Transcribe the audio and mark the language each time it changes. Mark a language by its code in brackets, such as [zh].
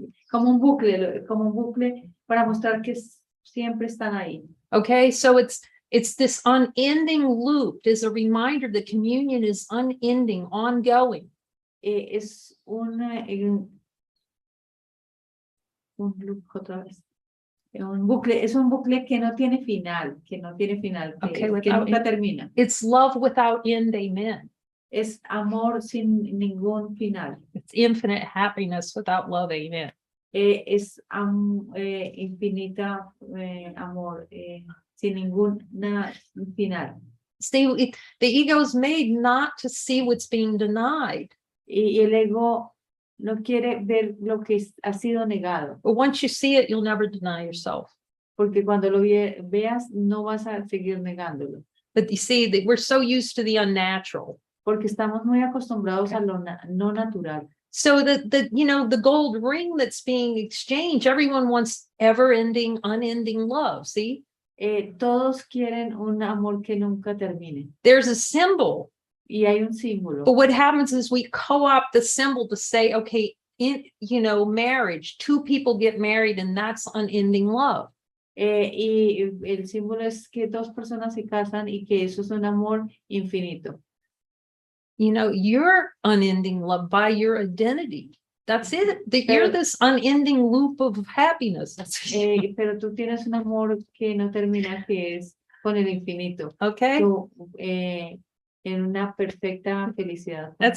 [es] Como un bucle para mostrar que siempre están ahí. [en] Okay, so it's this unending loop. Is a reminder that communion is unending, ongoing. [es] Es un loop otra vez. Es un bucle que no tiene final, que nunca termina. [en] It's love without end, amen. [es] Es amor sin ningún final. [en] It's infinite happiness without love, amen. [es] Es infinita amor sin ningún final. [en] See, the ego is made not to see what's being denied. [es] Y el ego no quiere ver lo que ha sido negado. [en] But once you see it, you'll never deny yourself. [es] Porque cuando lo veas, no vas a seguir negándolo. [en] But you see that we're so used to the unnatural. [es] Porque estamos muy acostumbrados a lo no natural. [en] So the gold ring that's being exchanged, everyone wants ever-ending, unending love, see? [es] Todos quieren un amor que nunca termine. [en] There's a symbol. [es] Y hay un símbolo. [en] But what happens is we co-opt the symbol to say, okay, marriage, two people get married and that's unending love. [es] Y el símbolo es que dos personas se casan y que eso es un amor infinito. [en] You're unending love by your identity. That's it. You're this unending loop of happiness. [es] Pero tú tienes un amor que no termina, que es con el infinito. [en] Okay. [es] Tú, en una perfecta felicidad.